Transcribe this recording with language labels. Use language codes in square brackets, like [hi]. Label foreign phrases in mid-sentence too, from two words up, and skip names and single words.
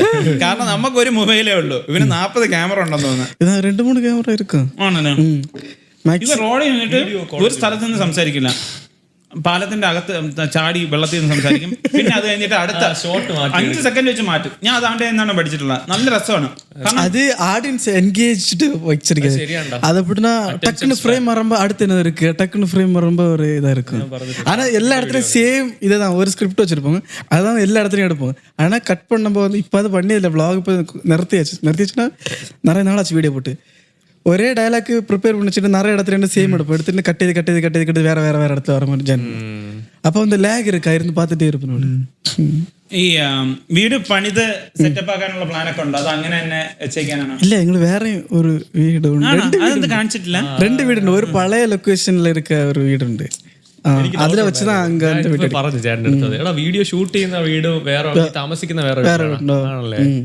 [ml] കാരണം നമുക്കൊരു മൊബൈലേ ഉള്ളൂ, ഇവന് 40 ക്യാമറ ഉണ്ടെന്ന് തോന്നുന്നു. 2-3 ക്യാമറ ഇരിക്കും. ആണല്ലോ. ഇവ റോഡിൽ നിന്നിട്ട് ഒരു സ്ഥലത്ത് നിന്ന് സംസാരിക്കില്ല, പാലത്തിന്റെ അകത്ത് ചാടി വെള്ളത്തിൽ നിന്ന് സംസാരിക്കും. പിന്നെ അത് കഴിഞ്ഞിട്ട് അടുത്ത ഷോട്ട് 5 സെക്കൻഡ് വെച്ച് മാറ്റും. ഞാൻ അതാണ്ട് എന്നാണ് പഠിച്ചിട്ടുള്ളത്. നല്ല രസമാണ്. [ta] அது [en] audience engaged [ta] வச்சிருக்காது. அது எப்படின்னா டக்குன்னு ஃப்ரேம் வரும்போ அடுத்து என்ன இருக்கு, டக்குன்னு ஃப்ரேம் வரும்போ ஒரு இதாக இருக்கும். ஆனால் எல்லா இடத்துலையும் சேம் இதை தான், ஒரு ஸ்கிரிப்ட் வச்சுருப்பாங்க, அதுதான் எல்லா இடத்துலையும் எடுப்பாங்க. ஆனால் கட் பண்ணும்போது வந்து இப்போ அது பண்ணியதில்லை, வ்ளாக் இப்போ நிறுத்தியாச்சுன்னா நிறைய நாளாச்சு வீடியோ போட்டு. ஒரே [en] dialogue prepare [ta] பண்ணிச்சுட்டு நிறைய இடத்துல சேம் எடுத்துட்டு கட்டி வேற இடத்துல வர மாதிரி ஜன். அப்போ வந்து லேக் இருக்கா, இருந்து பார்த்துட்டே இருப்பேன். [ml] ഈ വീട് പണിത് സെറ്റപ്പ് ആക്കാനുള്ള പ്ലാനൊക്കെ ഉണ്ടോ, അത് അങ്ങനെ തന്നെ വെച്ചേക്കാനാണോ? ഇല്ല, ഞങ്ങൾ വേറെ ഒരു വീട് അതെന്ത് കാണിച്ചിട്ടില്ല? 2 വീടുണ്ട്. ഒരു പഴയ ലൊക്കേഷനിൽ இருக்க ഒരു വീടുണ്ട്, അതിലെ വെച്ചതാ അങ്ങനത്തെ വീട് പറഞ്ഞു ചേട്ടൻ്റെ അടുത്തത്. എടാ വീഡിയോ ഷൂട്ട് ചെയ്യുന്ന വീട് വേറെ, താമസിക്കുന്ന വേറെ ആണല്ലേ?